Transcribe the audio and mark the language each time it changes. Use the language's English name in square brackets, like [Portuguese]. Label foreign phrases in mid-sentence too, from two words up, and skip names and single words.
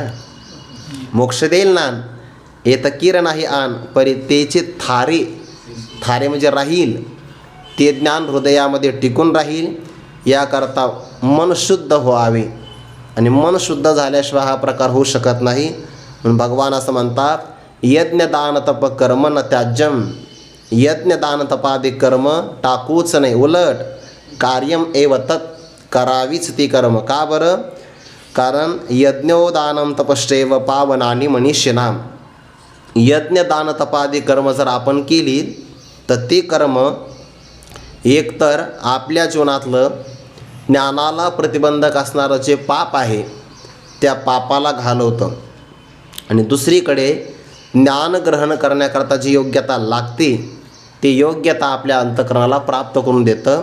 [Marathi] मोक्ष देईल ज्ञान येत किर नाही आन, परी तेचे थारे, थारे म्हणजे राहील, ते ज्ञान हृदयामध्ये टिकून राहील. याकरता मन शुद्ध व्हावे, आणि मन शुद्ध झाल्याशिवाय हा प्रकार होऊ शकत नाही. म्हणून भगवान असं म्हणतात [Sanskrit] यज्ञ दान तप कर्म न त्याज्यम. [Marathi] यज्ञ दान तपादी कर्म टाकूच नाही, उलट [Sanskrit] कार्यम एव तत्, [Marathi] करावीच ती कर्म. का बरं? कारण [Sanskrit] यज्ञोदानम तपश्चैव पावनानी मनीषिणाम. [Marathi] यज्ञ दान तपादी कर्म जर आपण केली तर ती कर्म एकतर आपल्या जीवनातलं ज्ञानाला प्रतिबंधक असणारं जे पाप आहे त्या पापाला घालवतं, आणि दुसरीकडे ज्ञान ग्रहण करण्याकरता जी योग्यता लागते ती योग्यता आपल्या अंतःकरणाला प्राप्त करून देतं.